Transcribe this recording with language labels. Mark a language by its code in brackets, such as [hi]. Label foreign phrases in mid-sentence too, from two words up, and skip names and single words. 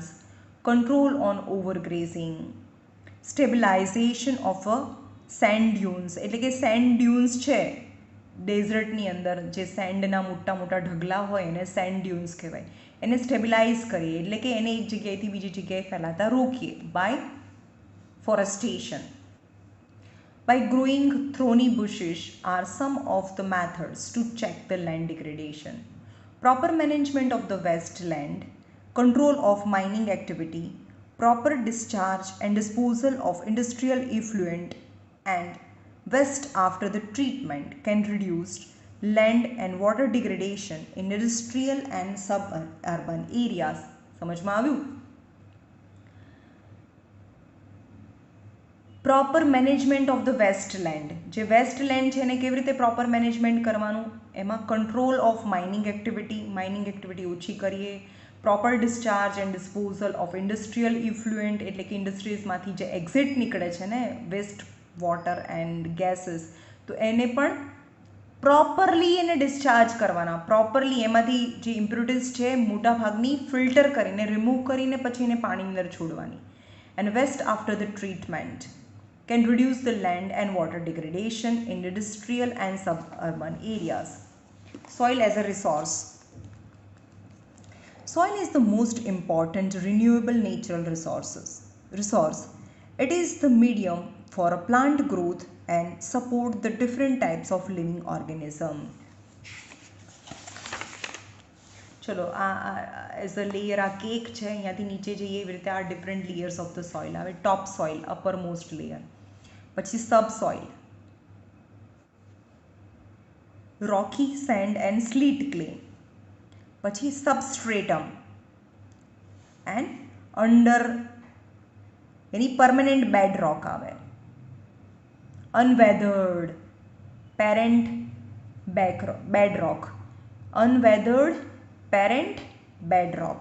[en] control on overgrazing, stabilization of a sand dunes, [gu] એટલે કે [en] sand dunes [gu] છે ડેઝર્ટની અંદર, જે સેન્ડના મોટા ઢગલા હોય એને [en] sand dunes [gu] કહેવાય, એને સ્ટેબિલાઇઝ કરીએ, એટલે કે એને એક જગ્યાએથી બીજી જગ્યાએ ફેલાતા રોકીએ [en] by forestation. By growing thorny bushes are some of the methods to check the land degradation. Proper management of the wasteland, control of mining activity, proper discharge and disposal of industrial effluent and waste after the treatment can reduce land and water degradation in industrial and suburban areas. [gu] સમજમાં આવ્યું? [en] proper management of the wasteland, [gu] જે વેસ્ટલેન્ડ છે એને કેવી રીતે [en] proper management [gu] કરવાનું, એમાં [en] control of mining activity [gu] ઓછી કરીએ, [en] proper discharge and disposal of industrial effluent, [gu] એટલે કે ઇન્ડસ્ટ્રીઝમાંથી જે એક્ઝિટ નીકળે છે ને [en] waste water and gases, [gu] તો એને પણ પ્રોપરલી એને ડિસ્ચાર્જ કરવાના, પ્રોપરલી એમાંથી જે ઇમ્પ્યુરિટીઝ છે મોટાભાગની ફિલ્ટર કરીને રિમૂવ કરીને પછી એને પાણીની અંદર છોડવાની. [en] and waste after the treatment can reduce the land and water degradation in industrial and suburban areas. Soil as a resource. Soil is the most important renewable natural resource. It is the medium for a plant growth and support the different types of living organism. [gu] ચલો આ [en] as a layer [gu] આ કેક છે, અહીંયાથી નીચે જઈએ એવી રીતે આ [en] different layers of the soil [gu] આવે. [en] top soil, upper most layer, પછી subsoil, rocky sand and slit clay, પછી substratum and under એની permanent bed rock આવે, unweathered parent bed rock, unweathered parent bed rock.